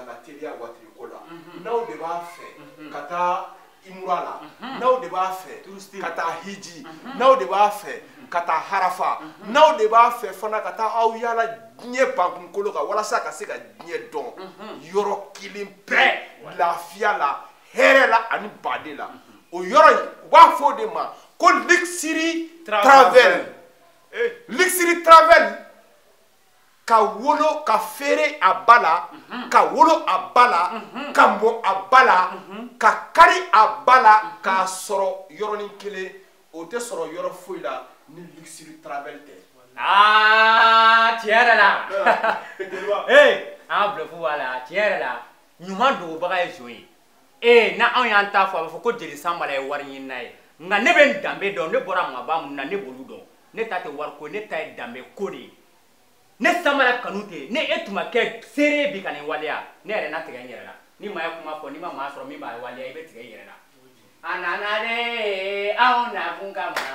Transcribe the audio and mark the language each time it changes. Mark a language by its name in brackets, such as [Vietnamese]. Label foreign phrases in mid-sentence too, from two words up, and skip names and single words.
[Bambara] ka teliya watiri ko la n'aw de b'a fɛ ka taa imura la n'aw de b'a fɛ ka taa hiji n'aw de b'a fɛ ka taa harafa n'aw de b'a fɛ fana ka taa aw yala diɲɛ bankunkolo kan walasa ka se ka diɲɛ dɔn yɔrɔ kelen bɛɛ lafiya la hɛrɛ la ani baden la o yɔrɔ in u b'a fɔ o de ma ko [English] luxury travel luxury travel [Bambara] ka wolo ka feere a ba la ka wolo a ba la ka mɔ a ba la ka kari a ba la k'a sɔrɔ yɔrɔnin kelen o tɛ sɔrɔ yɔrɔ foyi la ni [English] luxury travel [Bambara] tɛ. tiɲɛ yɛrɛ la an ka bluff b'a la tiɲɛ yɛrɛ la ɲuman dogobaga ye zon ye na anw y'an ta fɔ a bɛ fɔ ko Jeli Sanbala ye wari ɲinina ye nka ne bɛ n danbe dɔn ne bɔra maba minnu na ne b'olu dɔn ne ta tɛ wari ko ne ta ye danbe ko de ye ne Sanbala kanu tɛ ne e tun ma kɛ seere bi ka nin waleya ne yɛrɛ na tigɛ n yɛrɛ la ni maa ye kuma fɔ ni ma maa sɔrɔ min b'a waleya i bɛ tigɛ i yɛrɛ la a nana de anw nakun kama